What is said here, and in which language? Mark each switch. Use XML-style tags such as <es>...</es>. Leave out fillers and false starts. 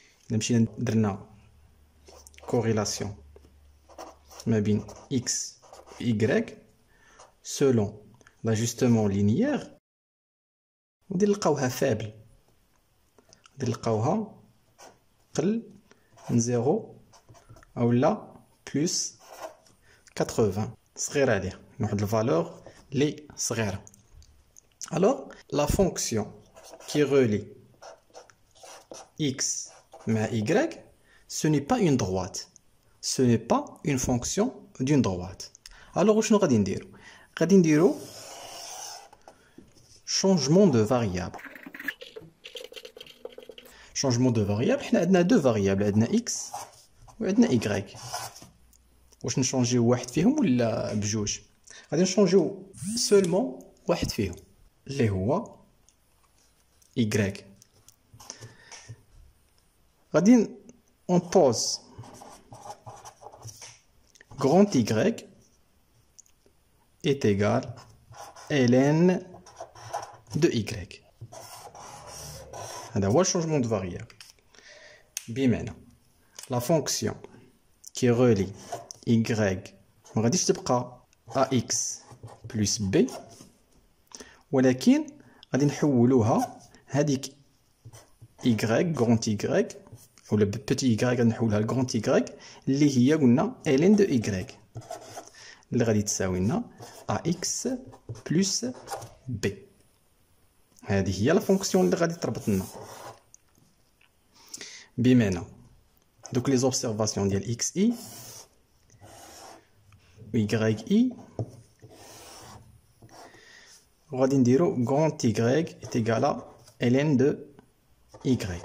<ar>الا مشينا درنا كوريلاسيون ما بين x و y</ar> <fr>selon l'ajustement linéaire</fr> <ar>غادي نلقاوها فابل، غادي نلقاوها قل من 0 اولا بلس 80 صغيره عليها، واحد الفالور لي صغيره.</ar> <fr>alors la fonction qui relie x</fr> <ar>مع</ar> <fr>y ce n'est pas une droite, ce n'est pas une fonction d'une droite.</fr> <ar>alors شنو غادي نديرو؟ غادي نديرو</ar> <fr>changement de variable. changement de variable</fr> <ar>حنا عندنا</ar> <fr>deux variables،</fr> <ar>عندنا x وعندنا y. واش نشونجيو واحد فيهم ولا بجوج؟ غادي نشونجيو</ar> <fr>seulement</fr> <ar>واحد فيهم اللي هو y. غادي</ar> <fr>on pose grand y est égal ln de y.</fr> <ar>هذا هو changement de variable. بمعنى</ar> <fr>la fonction qui relie y</fr> <ar>ما غاديش تبقى ax plus b، ولكن غادي نحولوها هذيك y grand y ولا petit y غادي نحولها ل grand y اللي هي قلنا ln de y اللي غادي تساوي لنا ax plus b. هذه هي لا فونكسيون اللي غادي تربط لنا. بمعنى دوك لي زوبسيرفاسيون ديال xi و yi غادي نديرو</ar> <fr>grand y est égal à ln de y.</fr>